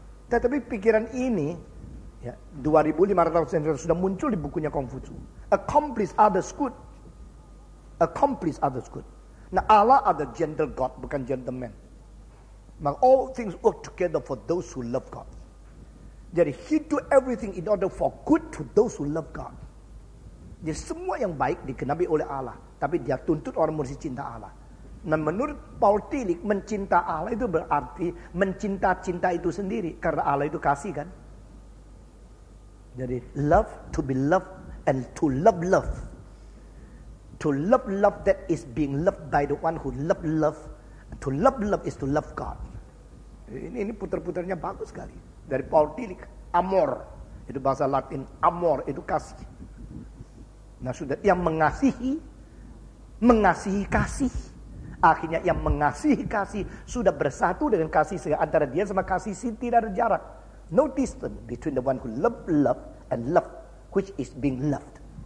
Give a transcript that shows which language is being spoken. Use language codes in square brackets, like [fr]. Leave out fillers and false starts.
[id] Tetapi pikiran ini ya, 2500 tahun sudah muncul di bukunya Kongfucu. [en] Accomplish others good. Accomplish others good. [id] Nah, Allah ada [en] gentle God, [id] bukan [en] gentleman. [id] Maka [en] all things work together for those who love God. [id] Jadi [en] he do everything in order for good to those who love God. [id] Jadi semua yang baik digenapi oleh Allah, tapi dia tuntut orang mesti cinta Allah. Nah, menurut Paul Tillich, mencinta Allah itu berarti mencinta-cinta itu sendiri, karena Allah itu kasih kan. Jadi [en] love, to be loved, and to love love. To love love that is being loved by the one who love love. To love love is to love God. [id] Ini putar-putarnya bagus sekali. Dari Paul Tillich, amor. Itu bahasa Latin, amor itu kasih. Nah, sudah yang mengasihi kasih. Akhirnya yang mengasihi kasih sudah bersatu dengan kasih antara dia sama kasih tidak ada jarak. [en] No distance between the one who love and love which is being loved.